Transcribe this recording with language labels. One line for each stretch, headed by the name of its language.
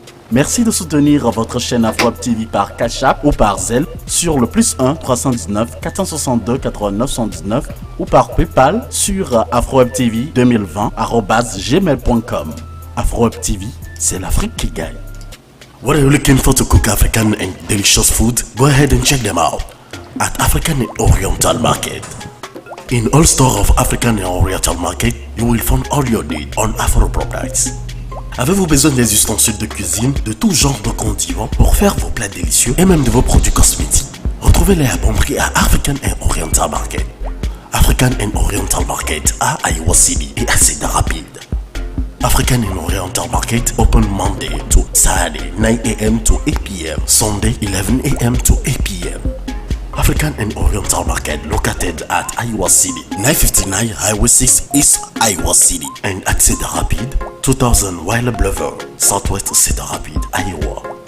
French: Merci de soutenir votre chaîne AfroWeb TV par Cash App ou par Zelle sur le +1 319 462 89 79 ou par PayPal sur afrowebtv2020@gmail.com. AfroWeb TV, c'est l'Afrique qui gagne.
English: What are you looking for to cook African and delicious food? Go ahead and check them out at African and Oriental Market. In all stores of African and Oriental Market, you will find all your needs on Afro products.
French: Avez-vous besoin des ustensiles de cuisine, de tout genre de condiments pour faire vos plats délicieux et même de vos produits cosmétiques? Retrouvez-les à bon prix à African and Oriental Market. African and Oriental Market à Iowa City et à Cedar Rapids.
English: African and Oriental Market open Monday to Saturday 9 a.m. to 8 p.m. Sunday 11 a.m. to 8 p.m. African and Oriental Market located at Iowa City, 959 Highway 6 East Iowa City, and at Cedar Rapids, 2000 Wilder Boulevard, Southwest Cedar Rapids, Iowa.